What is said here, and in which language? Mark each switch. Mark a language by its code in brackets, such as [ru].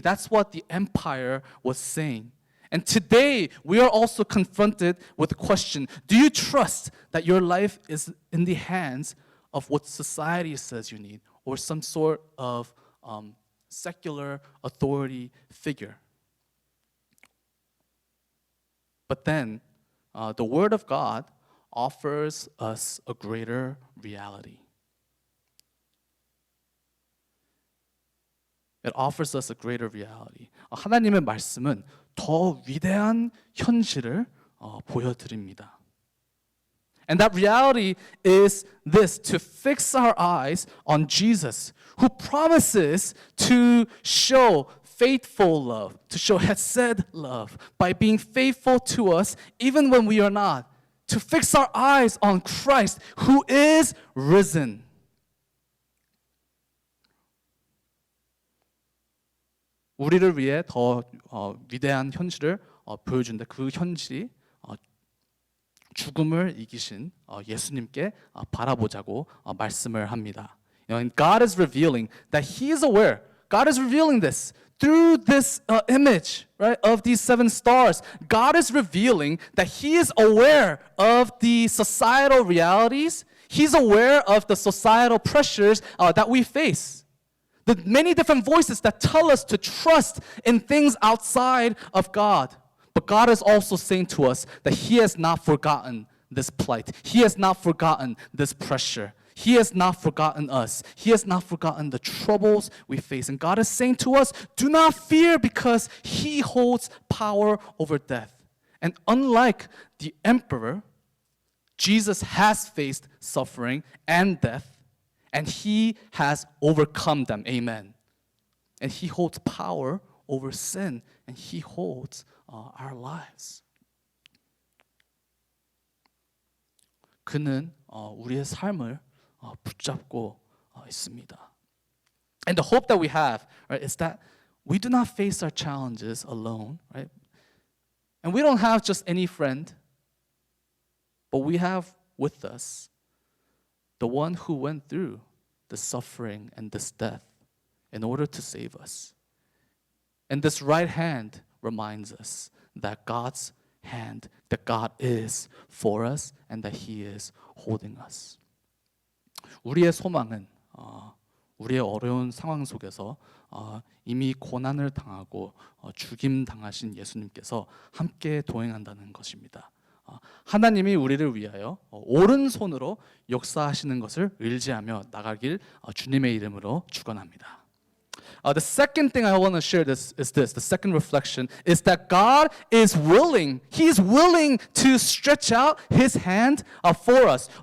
[en] That's what the empire was saying. And today, we are also confronted with the question, do you trust that your life is in the hands of what society says you need, or some sort of secular authority figure? But then, the Word of God offers us a greater reality. It offers us a greater reality. [ko] 하나님의 말씀은 더 위대한 현실을 보여드립니다. [en] And that reality is this, to fix our eyes on Jesus, who promises to show faithful love, to show hesed love, by being faithful to us even when we are not. To fix our eyes on Christ, who is risen. [ko] 우리를 위해 더 위대한 현실을 보여준다. 그 현실이 죽음을 이기신 예수님께 바라보자고 말씀을 합니다. [en] And God is revealing that He is aware. God is revealing this through this image, right, of these 7 stars. God is revealing that He is aware of the societal realities. He's aware of the societal pressures that we face. The many different voices that tell us to trust in things outside of God. But God is also saying to us that He has not forgotten this plight. He has not forgotten this pressure. He has not forgotten us. He has not forgotten the troubles we face. And God is saying to us, do not fear because He holds power over death. And unlike the emperor, Jesus has faced suffering and death, and He has overcome them. Amen. And He holds power over sin, and He holds our lives. [ko] 그는 우리의 삶을 붙잡고 있습니다. [en] And the hope that we have, right, is that we do not face our challenges alone, right? And we don't have just any friend, but we have with us the one who went through the suffering and this death in order to save us. And this right hand reminds us that God's hand, that God is for us and that He is holding us. [ko] 우리의 소망은 우리의 어려운 상황 속에서 이미 고난을 당하고 죽임 당하신 예수님께서 함께 동행한다는 것입니다. 하나님이 우리를 위하여 오른손으로 역사하시는 것을 의지하며 나가길 주님의 이름으로 축원합니다. [en] The second thing I want to share is this. The second reflection is that God is willing. He is willing to stretch out His hand for us.